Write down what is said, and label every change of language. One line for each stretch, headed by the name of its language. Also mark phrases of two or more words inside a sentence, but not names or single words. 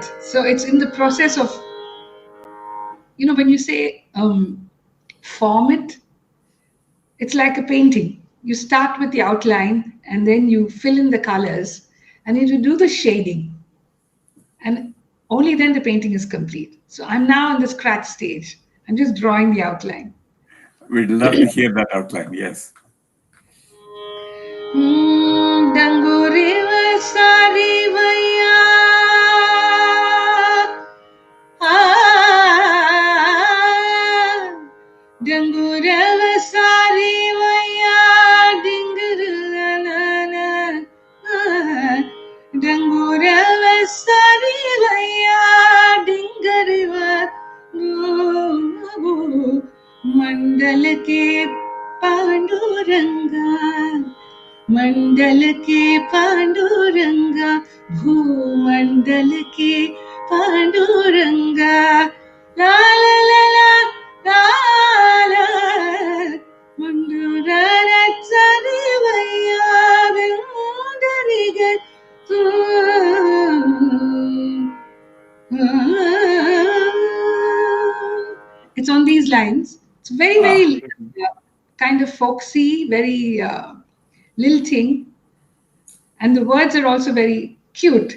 English: So it's in the process of, when you say form it, it's like a painting. You start with the outline and then you fill in the colors and then you do the shading. And only then the painting is complete. So I'm now in the scratch stage. I'm just drawing the outline. We'd love to hear that outline, yes. Danguriva sarivaya Dangurava sarivaya Dingurana Dangurava sarivaya Dingariva Mandala ke Panduranga मंडल के पांडुरंगा, भूमंडल के पांडुरंगा, ला ला ला ला ला ला, मंडुराराचा देवय्या देवुंडरिगल तू. It's on these lines. It's very, very kind of folksy, very lilting. And the words are also very cute.